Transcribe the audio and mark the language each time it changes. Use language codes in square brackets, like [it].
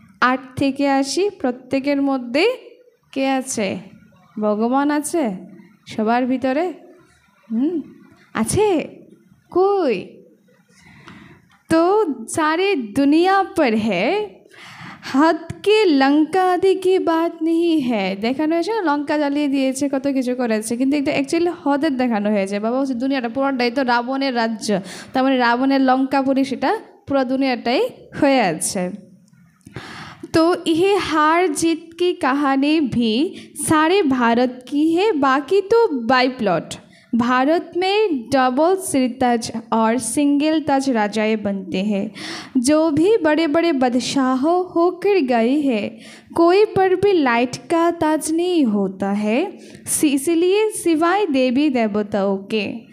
[bn] 8 থেকে 80 প্রত্যেকের মধ্যে কে আছে, ভগবান আছে সবার ভিতরে, আছে কই, [hi] तो सारी दुनिया पर है, হাত के लंका आदि की बात नहीं है। [bn] দেখানো হয়েছে লঙ্কা জ্বালিয়ে দিয়েছে, কত কিছু করেছে, কিন্তু এটা অ্যাকচুয়ালি হদের দেখানো হয়েছে। বাবা বলছে দুনিয়াটা পুরোটাই তো রাবণের রাজ্য, তার মানে রাবণের লঙ্কাপুরি সেটা পুরো দুনিয়াটাই হয়ে আছে। [hi] तो यह हार जीत की कहानी भी सारे भारत की है, बाकी तो बाई प्लॉट। भारत में डबल सिरताज और सिंगल ताज राजाएं बनते हैं, जो भी बड़े बड़े बादशाहों होकर गए हैं, कोई पर भी लाइट का ताज नहीं होता है, इसलिए सिवाय देवी देवताओं के।